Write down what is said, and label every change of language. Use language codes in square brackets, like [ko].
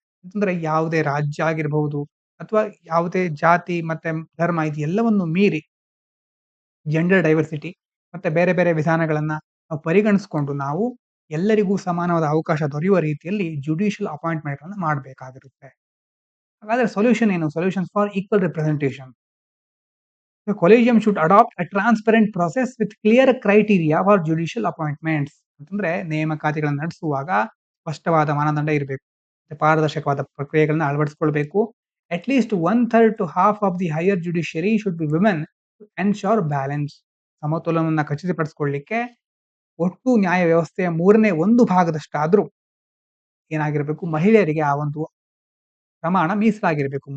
[kn] ಅಂತಂದ್ರೆ ಯಾವುದೇ ರಾಜ್ಯ ಆಗಿರಬಹುದು ಅಥವಾ ಯಾವುದೇ ಜಾತಿ ಮತ್ತೆ ಧರ್ಮ ಇದೆಲ್ಲವನ್ನು ಮೀರಿ ಜೆಂಡರ್ ಡೈವರ್ಸಿಟಿ ಮತ್ತೆ ಬೇರೆ ಬೇರೆ ವಿಧಾನಗಳನ್ನ ನಾವು ಪರಿಗಣಿಸಿಕೊಂಡು ನಾವು ಎಲ್ಲರಿಗೂ ಸಮಾನವಾದ ಅವಕಾಶ ದೊರೆಯುವ ರೀತಿಯಲ್ಲಿ ಜುಡಿಷಿಯಲ್ ಅಪಾಯಿಂಟ್ಮೆಂಟ್ ಅನ್ನು ಮಾಡಬೇಕಾಗಿರುತ್ತೆ. ಹಾಗಾದ್ರೆ ಸೊಲ್ಯೂಷನ್ ಏನು? [en] Solutions for equal representation. The collegium should adopt a transparent process with clear criteria for judicial appointments. [kn] ಅಂತಂದ್ರೆ ನೇಮಕಾತಿಗಳನ್ನು ನಡೆಸುವಾಗ ಸ್ಪಷ್ಟವಾದ ಮಾನದಂಡ ಇರಬೇಕು, ಪಾರದರ್ಶಕವಾದ ಪ್ರಕ್ರಿಯೆಗಳನ್ನ ಅಳವಡಿಸಿಕೊಳ್ಬೇಕು. [en] At least 1/3 to half of the higher judiciary should be women to ensure balance. [kn] ಸಮತೋಲನವನ್ನು ಖಚಿತಪಡಿಸಿಕೊಳ್ಳಿಕ್ಕೆ ಒಟ್ಟು ನ್ಯಾಯ ವ್ಯವಸ್ಥೆಯ 1/3 ಭಾಗದಷ್ಟಾದ್ರೂ ಏನಾಗಿರಬೇಕು, ಮಹಿಳೆಯರಿಗೆ ಆ ಒಂದು ಪ್ರಮಾಣ ಮೀಸಲಾಗಿರಬೇಕು.